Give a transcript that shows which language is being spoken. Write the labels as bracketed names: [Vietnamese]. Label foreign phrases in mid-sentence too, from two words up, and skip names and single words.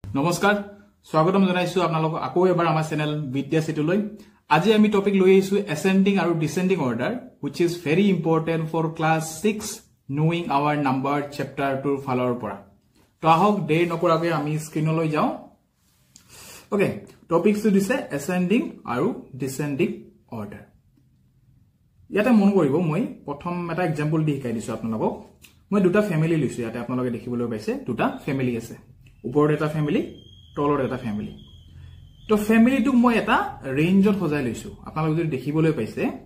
[Assamese] নমস্কাৰ স্বাগতম জনাইছো আপোনালোক আকৌ এবাৰ আমাৰ চেনেল বিদ্যা সিটুলৈ আজি আমি টপিক লৈ আহিছো ascending আৰু [English] descending order which is very important for class 6 knowing our number chapter 2 [Assamese] ফালৰ পৰা তো আহক দেৰি নকৰাকৈ আমি স্ক্ৰিনলৈ যাও ওকে টপিকটো দিছে ascending আৰু [English] descending order [Assamese] ইয়াতে মন কৰিব মই প্ৰথম এটা এক্সাম্পল দি শিকাই দিছো আপোনালোকক মই দুটা ফ্যামিলি লৈছো ইয়াতে আপোনালোকে দেখিবলৈ পাইছে দুটা ফ্যামিলি আছে ওপৰত এটা ফ্যামিলি তলৰ এটা ফ্যামিলি তো ফ্যামিলিটো মই এটা ৰেঞ্জত সজাই লৈছো আপোনালোকে যদি দেখিবলৈ পাইছে